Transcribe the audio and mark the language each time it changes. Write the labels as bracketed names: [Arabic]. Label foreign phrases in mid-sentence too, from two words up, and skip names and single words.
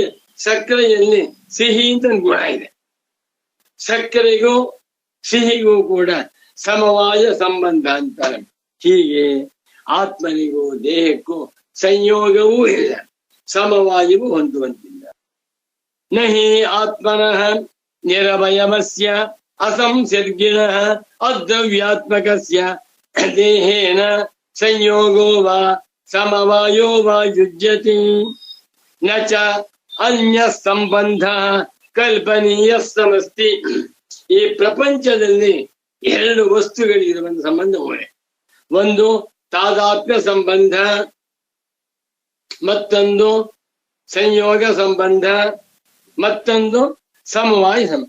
[Kannada] ಸಕ್ಕರೆಯಲ್ಲಿ ಸಿಹಿ ಅಂತ ಗುಣ ಇದೆ. ಸಕ್ಕರೆಗೂ ಸಿಹಿಗೂ ಕೂಡ ಸಮವಾಯ ಸಂಬಂಧ ಅಂತಾರೆ. ಹೀಗೆ ಆತ್ಮನಿಗೂ ದೇಹಕ್ಕೂ ಸಂಯೋಗವೂ ಇಲ್ಲ, ಸಮವಾಯವು ಹೊಂದುವಂತಿಲ್ಲ. [Sanskrit] ನಹಿ ಆತ್ಮನಃ ನಿರವಯವಸ್ಯ ಅಸಂಸರ್ಗಿಣಃ ಅದ್ರವ್ಯಾತ್ಮಕಸ್ಯ ದೇಹೇನ ಸಂಯೋಗೋ ವಾ ಸಮವಾಯೋ ವಾ ಯುಜ್ಯತಿ ನ ಚ ಅನ್ಯ ಸಂಬಂಧ ಕಲ್ಪನೀಯ ಸಮಸ್ತಿ. [Kannada] ಈ ಪ್ರಪಂಚದಲ್ಲಿ ಎರಡು ವಸ್ತುಗಳಿರುವಂತ ಸಂಬಂಧವೇ. ಒಂದು ತಾದಾತ್ಮ್ಯ ಸಂಬಂಧ, ಮತ್ತೊಂದು ಸಂಯೋಗ ಸಂಬಂಧ, ಮತ್ತೊಂದು ಸಮವಾಯ ಸಂಬಂಧ.